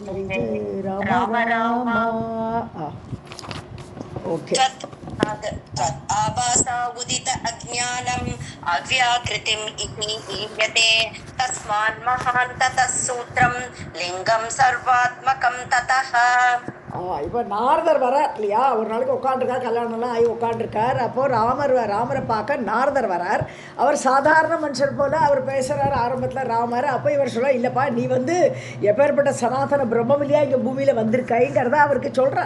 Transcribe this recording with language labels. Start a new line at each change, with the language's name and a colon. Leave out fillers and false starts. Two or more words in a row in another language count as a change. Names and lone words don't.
Sanskrit: जय जय राम राम। ओके। आभासा उदित अज्ञानम् अव्याकृतिम् इति हीयते तस्मान् महान् ततः सूत्रम् लिङ्गं सर्वात्मकं ततः।
Tamil: இப்போ நாரதர் வரார் இல்லையா, ஒரு நாளைக்கு உட்காந்துருக்கார், கல்யாணம்லாம் ஆகி உட்காந்துருக்கார். அப்போது ராமரை பார்க்க நாரதர் வரார். அவர் சாதாரண மனுஷர் போல் அவர் பேசுகிறார் ஆரம்பத்தில் ராமர். அப்போ இவர் சொல்ல, இல்லைப்பா நீ எப்பேற்பட்ட சனாதன பிரம்மம் இல்லையா இங்கே பூமியில் வந்திருக்காய்ங்கிறத அவருக்கு சொல்கிறார்.